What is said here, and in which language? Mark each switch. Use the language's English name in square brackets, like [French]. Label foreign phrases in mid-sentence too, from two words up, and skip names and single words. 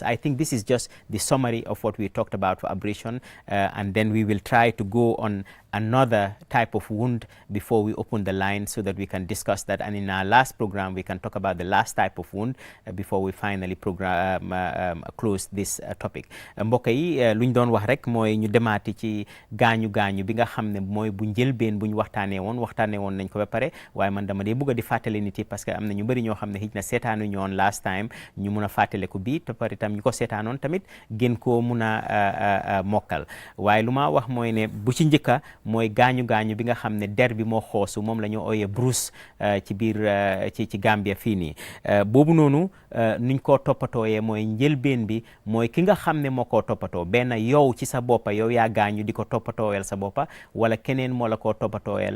[English] I think this is just the summary of what we talked about for abrasion, and then we will try to go on another type of wound before we open the line so that we can discuss that. And in our last program, we can talk about the last type of wound before we finally close this topic. [Wolof] mbokk yi luñ doon wax rek mooy ñu demaati ci gaañu bi nga xam ne mooy bu njëlbeen bu ñu waxtaanee woon nañ ko ba pare, waaye man dama dee bëgg di fàttali nit yi [French] parce que [Wolof] am na ñu bëri ñoo xam ne xëj na seetaanu ñoon [English] last time [Wolof] ñu mun a fàttale ko bii te pare tam ñu ko seetaanoon tamit gën koo mun a mokkal. Waaye lu ma wax mooy ne bu ci njëkka mooy gaañu bi nga xam ne der bi moo xoosu, moom la ñu ooyee bruce ci biir ci Gambia fii nii. Boobu noonu nuñ koo toppatooyee mooy njëlbeen bi mooy ki nga xam ne moo koo toppatoo, benn yow ci sa boppa yow yaa gaañu di ko toppatooyal sa boppa, wala keneen moo la koo toppatooyal.